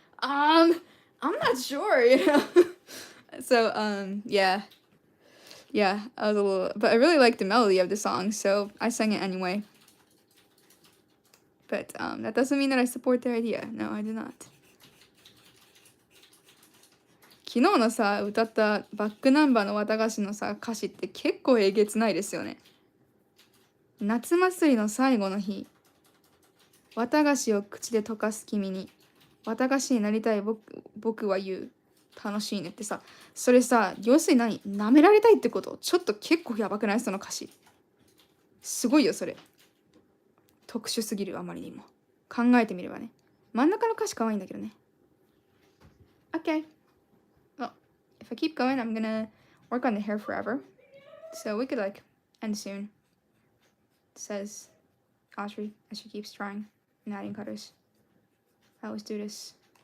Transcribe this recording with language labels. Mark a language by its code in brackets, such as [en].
[en] I'm not sure, So, yeah, I was a little, but I really liked the melody of the song, so I sang it anyway. But, that doesn't mean that I support their idea. No, I do not. [ja] 昨日のさ、歌ったバックナンバーの綿菓子のさ、歌詞って結構えげつないですよね。夏祭りの最後の日、綿菓子を口で溶かす君に、綿菓子になりたい僕は言う。楽しいねってさ、それさ、要するに舐められたいってこと？ちょっと結構やばくない？その歌詞。すごいよ、それ。特殊すぎる、あまりにも。考えてみればね。真ん中の歌詞可愛いんだけどね。 [en] Okay. Well, if I keep going, I'm gonna work on the hair forever. So we could end soon. Says Audrey as she keeps trying and adding cutters. I always do this.